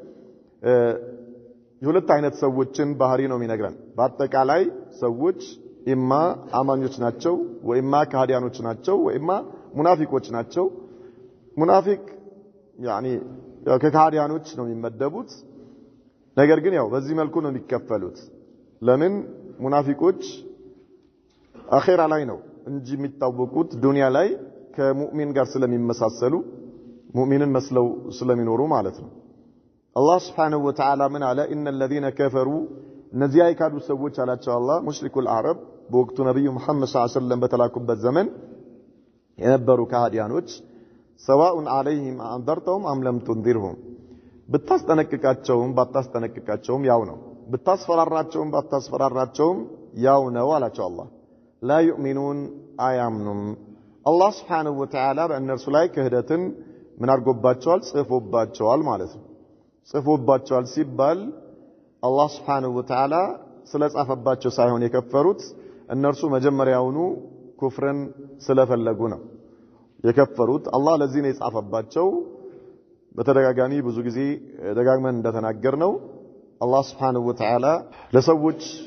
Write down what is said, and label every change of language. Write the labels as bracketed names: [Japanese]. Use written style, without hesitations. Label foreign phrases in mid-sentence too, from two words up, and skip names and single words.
[Amharic] የሁለት አይነት ሰዎችን ባህሪ ነው የሚነግረን በአጠቃላይ ሰዎች ኢማ አማኞች ናቸው ወይማ ከሃዲያኖች ናቸው ወይማ ሙናፊቆች ናቸው ሙናፊቅ يعني ከሃዲያኖች ነው የሚመደቡት ነገር ግን ያው በዚህ መልኩ ነው የሚከፈሉት ለምን ሙናፊቆች አኺራ ላይ ነው እንጂ የሚታወቁት ዱንያ ላይ ከሙእሚን ጋር ስለሚመሳሰሉ ሙእሚንን መስለው ስለሚኖሩ ማለት ነው አላህ [Arabic] سبحانه وتعالى [Amharic] ምን አለ [Arabic] ان الذين كفروا [Amharic] እነዚያ የካዱ ሰዎች አላቸው አላህ [Arabic] مشركو العرب [Amharic] በወቅቱ ነብዩ መሐመድ [Arabic] صلى الله عليه وسلم [Amharic] በተላኩበት ዘመን የነበሩ ከሃዲያኖች [Arabic] سواء عليهم انذرتهم ام لم تنذرهم [Amharic] ብታስጠነቅቃቸውም ባታስጠነቅቃቸውም ያው ነው ብታስፈራራቸውም ባታስፈራራቸውም ያው ነው አላቸው አላህ لا يؤمنون አያምኑም አላህ [Arabic] سبحانه وتعالى [Amharic] በእነርሱ ላይ ክህደትን ምን አድርጎባቸዋል ጽፎባቸዋል ማለት ነው ጽፎባቸዋል ሲባል አላህ [Arabic] سبحانه وتعالى [Amharic] ስለጻፈባቸው ሳይሆን የከፈሩት እነርሱ መጀመሪያውኑ ኩፍርን ስለፈለጉ ነው የከፈሩት አላህ ለዚህ ነው የጻፈባቸው በተደጋጋሚ ብዙ ጊዜ ደጋግመን እንደተናገርነው አላህ [Arabic] سبحانه وتعالى [Amharic] ለሰዎች